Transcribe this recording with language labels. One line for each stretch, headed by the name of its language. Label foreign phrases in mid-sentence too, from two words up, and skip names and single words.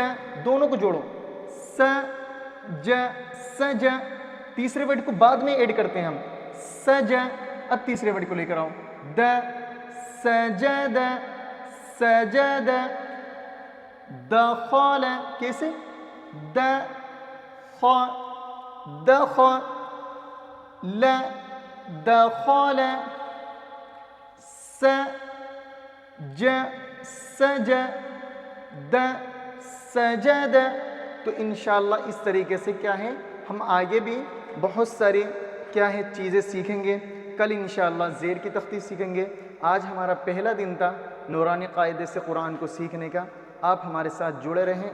Urdu: دونوں کو جوڑو. س ج. س ج. تیسرے ورڈ کو بعد میں ایڈ کرتے ہیں ہم. س ج. اب تیسرے ورڈ کو لے کر آؤ. د. سجد. سجد. دخل. کیسے؟ د خ. دخ. ل. دخل. س ج. سج. د. سجد. تو انشاءاللہ اس طریقے سے کیا ہے ہم آگے بھی بہت ساری کیا ہے چیزیں سیکھیں گے. کل انشاءاللہ زیر کی تختی سیکھیں گے. آج ہمارا پہلا دن تھا نورانی قاعدے سے قرآن کو سیکھنے کا. آپ ہمارے ساتھ جڑے رہیں.